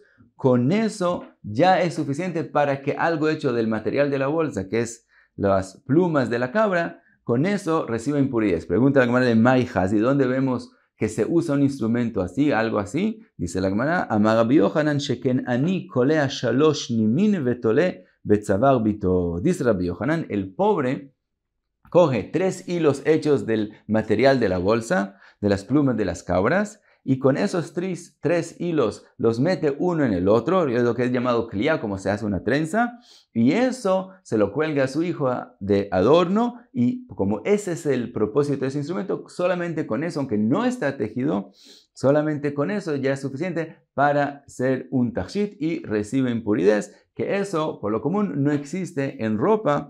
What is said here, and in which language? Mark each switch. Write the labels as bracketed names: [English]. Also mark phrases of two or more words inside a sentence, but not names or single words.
[Spanish] Con eso ya es suficiente para que algo hecho del material de la bolsa, que es las plumas de la cabra, con eso reciba impurezas. Pregunta la Gemara de Maijas, ¿y dónde vemos que se usa un instrumento así, algo así? Dice la Gemara, [Hebrew] אמר רבי יוחנן שכן עני קולע שלש נימין ותולה בצואר בתו. [Spanish] Dice Rabbi Yochanan, el pobre coge 3 hilos hechos del material de la bolsa, de las plumas de las cabras, y con esos 3 hilos los mete uno en el otro, es lo que es llamado clia, como se hace una trenza, y eso se lo cuelga a su hijo de adorno, y como ese es el propósito de ese instrumento, solamente con eso, aunque no está tejido, solamente con eso ya es suficiente para ser un tachit y recibe impurezas, que eso por lo común no existe en ropa.